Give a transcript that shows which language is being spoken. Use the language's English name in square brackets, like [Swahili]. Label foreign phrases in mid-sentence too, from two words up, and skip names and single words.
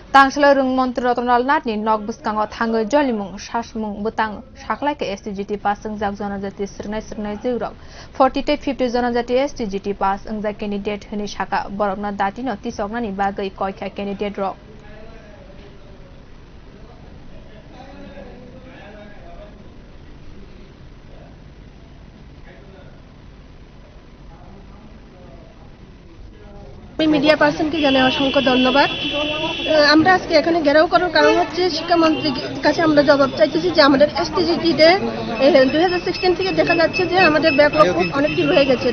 [Kok Borok] Tangsalo mantri Ratan Lal Nath ni bwskango thangwi jolimung ssamung bwtang khwlaikha STGT pass wngjak janajati swrwngnaijwk 40-50 janajati STGT pass wngjak candidate hinwi sakha Borok na dakti no tichokna ni bagwi koikha candidate rok [English] media person [Bangla] জানাই অসংখ্য ধন্যবাদ। আমরা আজকে এখানে ঘেরাও করার কারণ হচ্ছে শিক্ষামন্ত্রীর কাছে আমরা জবাব চাইতেছি যে আমাদের STGT-তে 2016 থেকে দেখা যাচ্ছে যে আমাদের ব্যাকলগ অনেকটি রয়ে গেছে।